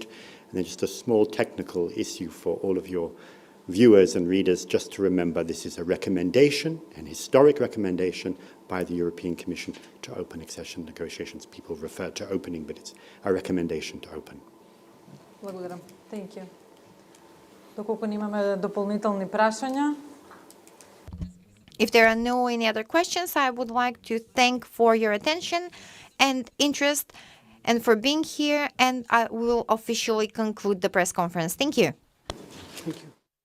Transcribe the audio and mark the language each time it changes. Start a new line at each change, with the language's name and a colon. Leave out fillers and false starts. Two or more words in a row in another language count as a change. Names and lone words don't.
English: And then just a small technical issue for all of your viewers and readers, just to remember this is a recommendation, an historic recommendation by the European Commission to open accession negotiations. People refer to opening, but it's a recommendation to open. Благодарам. Thank you.
Macedonian: Доколку немаме дополнителни прашања.
English: If there are no any other questions, I would like to thank for your attention and interest and for being here, and I will officially conclude the press conference. Thank you. Thank you.